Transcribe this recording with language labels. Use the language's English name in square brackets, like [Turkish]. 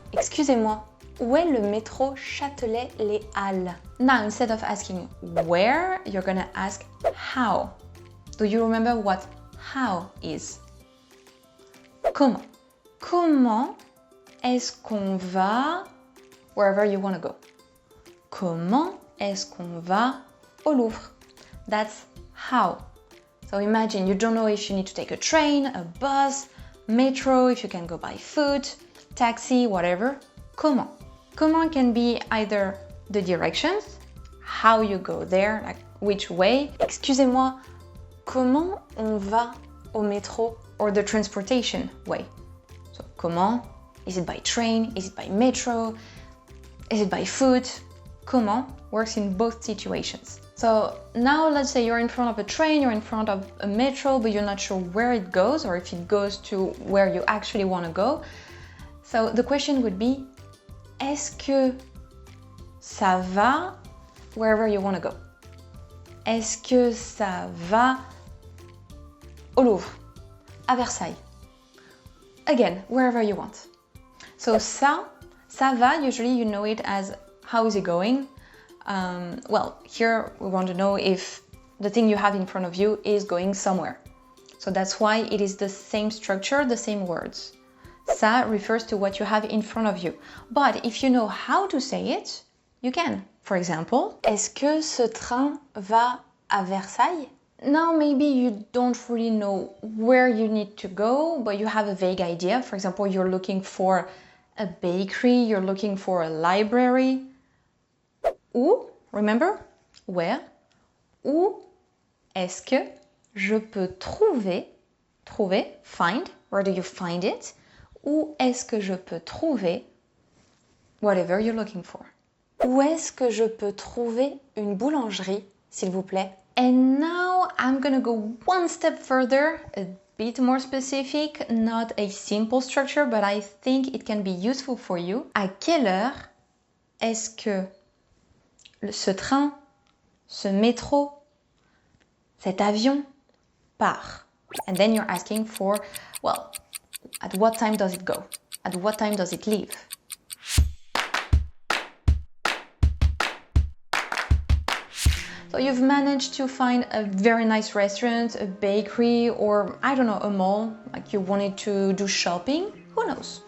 [French] Excusez-moi, où est le métro Châtelet-Les Halles? [English] Now, instead of asking where, you're gonna ask how. Do you remember what how is? [French] Comment? Comment est-ce qu'on va [English] wherever you want to go? [French] Comment est-ce qu'on va au Louvre? [English] That's how. So imagine you don't know if you need to take a train, a bus, metro, if you can go by foot, taxi, whatever. Comment? Comment can be either the directions, how you go there, like which way. [French] Excusez-moi, comment on va au métro? [English] Or the transportation way. So comment? Is it by train? Is it by metro? Is it by foot? Comment works in both situations. So now let's say you're in front of a train, you're in front of a metro, but you're not sure where it goes or if it goes to where you actually want to go. So the question would be, [French] est-ce que ça va [English] wherever you want to go? [French] Est-ce que ça va au Louvre, à Versailles? [English] Again, wherever you want. So [French] ça va, [English] usually you know it as how is it going? Well, here we want to know if the thing you have in front of you is going somewhere. So that's why it is the same structure, the same words. Ça refers to what you have in front of you. But if you know how to say it, you can. For example, [French] est-ce que ce train va à Versailles? [English] Now maybe you don't really know where you need to go, but you have a vague idea. For example, you're looking for a bakery, you're looking for a library. Où, remember, where, [French] où est-ce que je peux trouver, [English] find, where do you find it? [French] Où est-ce que je peux trouver [English] whatever you're looking for? [French] Où est-ce que je peux trouver une boulangerie, s'il vous plaît? [English] And now I'm gonna go one step further, a bit more specific, not a simple structure, but I think it can be useful for you. [French] À quelle heure est-ce que ce train, ce métro, cet avion part? [English] And then you're asking for, well, at what time does it go? At what time does it leave? So you've managed to find a very nice restaurant, a bakery, or I don't know, a mall, like you wanted to do shopping, who knows?